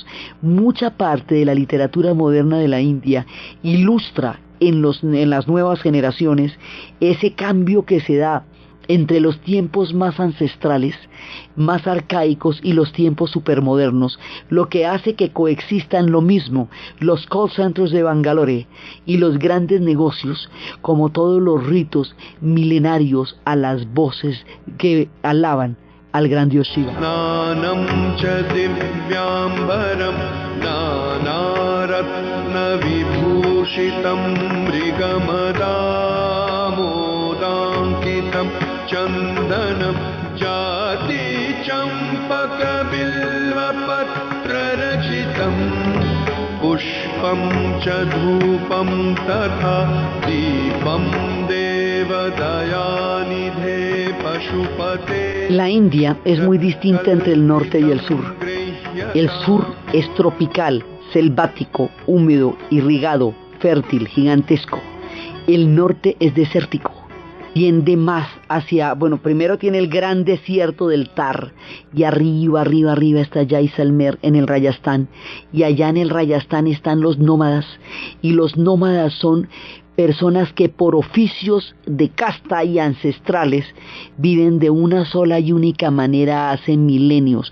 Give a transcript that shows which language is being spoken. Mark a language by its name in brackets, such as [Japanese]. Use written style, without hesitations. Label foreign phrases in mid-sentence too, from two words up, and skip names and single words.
[Spanish] Mucha parte de la literatura moderna de la India ilustra en las nuevas generaciones ese cambio que se da entre los tiempos más ancestrales, más arcaicos, y los tiempos supermodernos, lo que hace que coexistan lo mismo los [English] call centers [Spanish] de Bangalore y los grandes negocios, como todos los ritos milenarios a las voces que alaban al gran Dios Shiva. [Sanskrit] Nanam cha divyambaram nanaratna vibhushitam mrigamadamodamkitam chandanam jati champaka bilvapatrarachitam pushpam cha dhupam tatha deepam devadayanidhe pashupate. [Spanish] La India es muy distinta entre el norte y el sur. El sur es tropical, selvático, húmedo, irrigado, fértil, gigantesco. El norte es desértico, tiende más hacia, primero tiene el gran desierto del Thar, y arriba está Jaisalmer en el Rajasthan, y allá en el Rajasthan están los nómadas, y los nómadas son personas que por oficios de casta y ancestrales viven de una sola y única manera hace milenios.